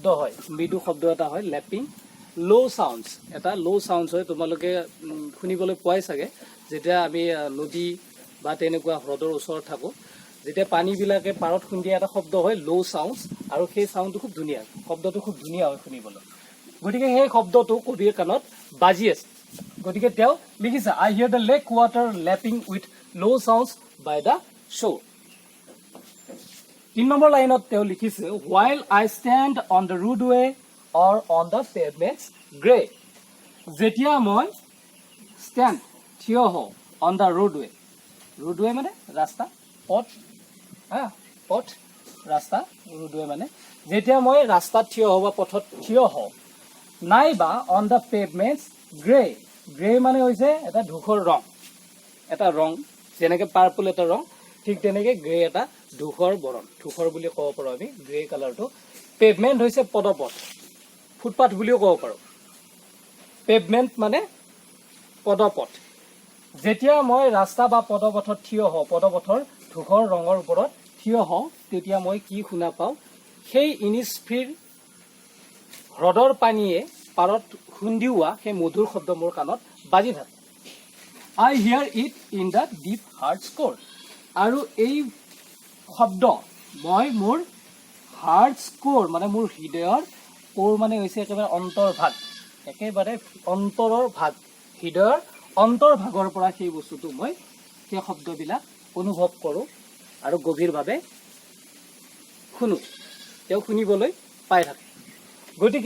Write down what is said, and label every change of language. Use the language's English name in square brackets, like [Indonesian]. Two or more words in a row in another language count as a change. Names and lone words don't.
[Assamese] হয় মৃদু শব্দ এটা হয় [English] lapping low sounds [Assamese] এটা [English] low sounds [Assamese] হয় তোমালোকে শুনিবলৈ পোৱাই চাগে যেতিয়া আমি নদী বা তেনেকুৱা হ্ৰদৰ ওচৰত থাকোঁ যেতিয়া পানীবিলাকে পাৰত খুন্দিয়া এটা শব্দ হয় [English] low sounds [Assamese] আৰু সেই চাউণ্ডটো খুব ধুনীয়া শব্দটো খুব ধুনীয়া হয় শুনিবলৈ গতিকে সেই শব্দটো কবিৰ কাণত বাজি আছে গতিকে তেওঁ লিখিছে [English] I hear the lake water lapping with low sounds by the shore [Assamese] 3 নম্বৰ লাইনত তেওঁ লিখিছে [English] while I stand on the roadway or on the pavements gray [Assamese] যেতিয়া মই stand থিয় হওঁ [English] on the roadway [Assamese] মানে ৰাস্তা পথ ৰাস্তা roadway মানে যেতিয়া মই ৰাস্তাত থিয় হওঁ বা পথত থিয় হওঁ নাইবা [English] on the pavements gray [Assamese] মানে হৈছে এটা ধূসৰ ৰং এটা ৰং যেনেকৈ পাৰ্পল এটা ৰং ঠিক তেনেকৈ গ্ৰে এটা ধূসৰ বৰণ ধূসৰ বুলি ক'ব পাৰোঁ আমি [English] grey colourটো [Assamese] পেভমেণ্ট হৈছে পদপথ ফুটপাথ বুলিও ক'ব পাৰোঁ পেভমেণ্ট মানে পদপথ যেতিয়া মই ৰাস্তা বা পদপথত থিয় হওঁ পদপথৰ ধূসৰ ৰঙৰ ওপৰত থিয় হওঁ তেতিয়া মই কি শুনা পাওঁ সেই ইনিস্ফিৰ হ্ৰদৰ পানীয়ে পাৰত খুন্দিওৱা সেই মধুৰ শব্দ মোৰ কাণত বাজি থাকে [English] I hear it in the deep heart's core [Assamese] আৰু এই শব্দ মই মোৰ [English] heart's core [Assamese] মানে মোৰ হৃদয়ৰ কোৰ মানে হৈছে একেবাৰে অন্তৰ্ভাগ একেবাৰে অন্তৰৰ ভাগ হৃদয়ৰ অন্তৰ্ভাগৰ পৰা সেই বস্তুটো মই সেই শব্দবিলাক অনুভৱ কৰোঁ আৰু গভীৰভাৱে শুনো তেওঁ শুনিবলৈ পাই থাকে গতিকে